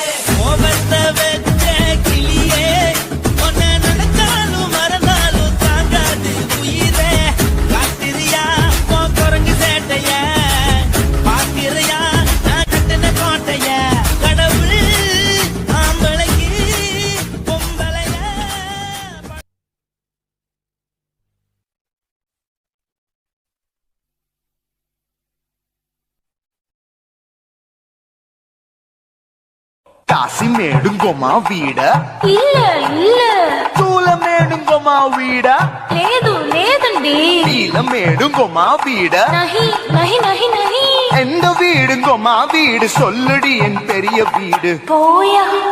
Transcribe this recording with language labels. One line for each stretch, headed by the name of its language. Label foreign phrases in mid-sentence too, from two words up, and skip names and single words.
Tamil: கோபத்தை வச்ச கிளியே, உன்னை நினைச்சாலும் மறந்தாலும் தாங்காது உயிரே. காட்டுறியா உன் குரங்கு சேட்டைய, பாக்கிறியா நான் கட்டின கோட்டைய. கடவுள் ஆம்பளைக்கு பொம்பளைய. காசிமேடுங்கோமா வீட, இல்ல இல்ல சூளைமேடுங்கோமா வீட,
Telugu: లేదు లేదండి.
Tamil: நீலமேடுங்கோமா வீட,
Hindi: नहीं नहीं नहीं नहीं.
Tamil: எந்த வீடுங்கோமா வீடு, சொல்லுடி என் பெரிய வீடு.